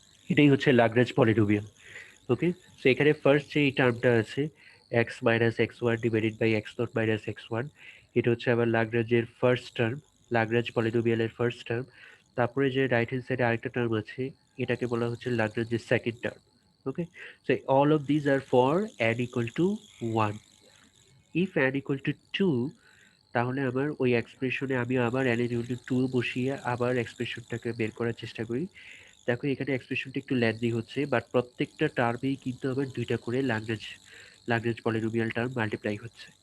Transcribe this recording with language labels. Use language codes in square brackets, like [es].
[bn] এটাই হচ্ছে Lagrange polynomial. ওকে, so এখানে ফার্স্ট যে এই টার্মটা আছে x minus x one divided by x not minus x one, এটা হচ্ছে আমার লাগরাঞ্জের first term, Lagrange পলিনোমিয়ালের first term. তারপরে যে রাইট হ্যান্ড সাইডে আরেকটা টার্ম আছে, এটাকে বলা হচ্ছে লাগরাঞ্জের second term. [en] Okay, so all of these are for n equal to 1. if n equal to 2, [bn] তাহলে আমার ওই এক্সপ্রেশনে আমি আবার n equal to 2 বসিয়ে আবার এক্সপ্রেশনটাকে বের করার চেষ্টা করি। দেখো এখানে এক্সপ্রেশনটা একটু লেন্দি হচ্ছে, বাট প্রত্যেকটা টার্মেই কিন্তু আবার দুইটা করে লাগরাঞ্জ পলিনোমিয়াল টার্ম মাল্টিপ্লাই হচ্ছে।